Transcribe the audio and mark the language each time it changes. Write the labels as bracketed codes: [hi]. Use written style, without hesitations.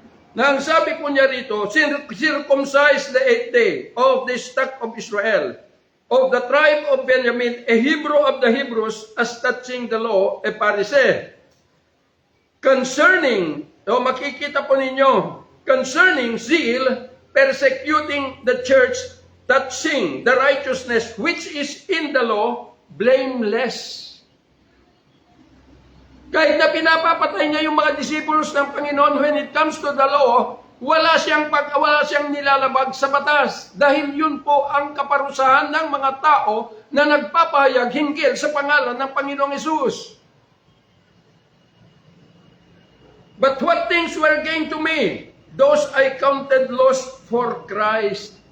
[tl] Nang sabi po niya rito, [en] "Circumcise the 8th day of the stock of Israel, of the tribe of Benjamin, a Hebrew of the Hebrews, as touching the law, a Pharisee. Concerning," [tl] makikita po ninyo, [en] "concerning zeal, persecuting the church, touching the righteousness which is in the law, blameless." [tl] Kahit na pinapapatay niya yung mga disciples ng Panginoon, [en] when it comes to the law, [tl] wala siyang nilalabag sa batas. Dahil yun po ang kaparusahan ng mga tao na nagpapahayag hinggil sa pangalan ng Panginoong Hesus. [en] "But what things were gain to me, those I counted lost for Christ."